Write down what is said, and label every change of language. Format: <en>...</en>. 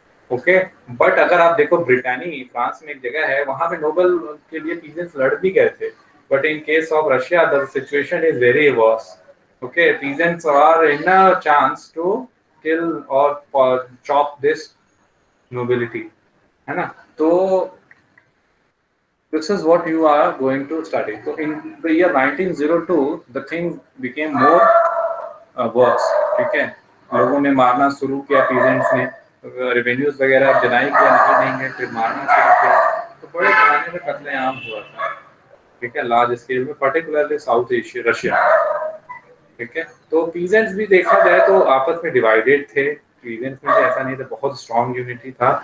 <hi>Okay, but अगर आप देखो ब्रिटानी, फ्रांस में एक जगह है, वहां पे नोबल के लिए पीजेंट्स लड़ भी गए थे,</hi> <en>But in case of Russia the situation is very worse. Okay, peasants are in a chance to kill or chop this nobility,</en> <hi>है ना?</hi> <en>तो this is what you are going to study. So in the year 1902 the thing became more worse,</en> <hi>ठीक है? लोगों ने मारना शुरू किया, पीजेंट्स ने रेवेन्यूज वगैरह डिनाई किया, नहीं है, फिर मारना शुरू किया, तो बड़े पैमाने पे कत्लेआम हुआ था, ठीक है, लार्ज स्केल में, पर्टिकुलरली साउथ एशिया, रशिया, ठीक है? तो पीजेंट्स भी देखा जाए तो आपस में डिवाइडेड थे. पीजेंट्स में ऐसा नहीं था, बहुत स्ट्रॉन्ग यूनिटी था.</hi>